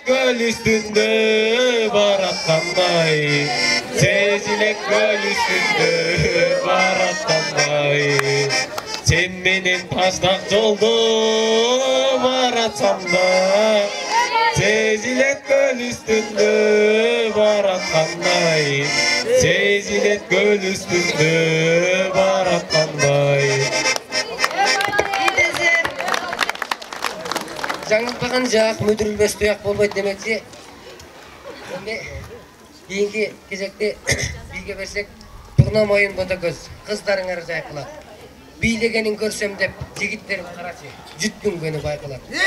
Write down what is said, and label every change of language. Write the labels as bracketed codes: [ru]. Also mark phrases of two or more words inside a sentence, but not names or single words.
[ky] көл үстүндө бараткандай, сезилет көл үстүндө бараткандай, сен менен таштак жолдо баратсам да, сезилет көл үстүндө бараткандай, сезилет көл үстүндө бараткандай. [kk] Жаңылпаған жақ мүдірілбес тұяқ болмайды демекші. Кейінгі кезекте биге берсек, тұрна мойын бота көз, қыздарыңар жайқылады. Билегенін көрсем деп, жігіттерім қарашы, жүткін көні байқылады.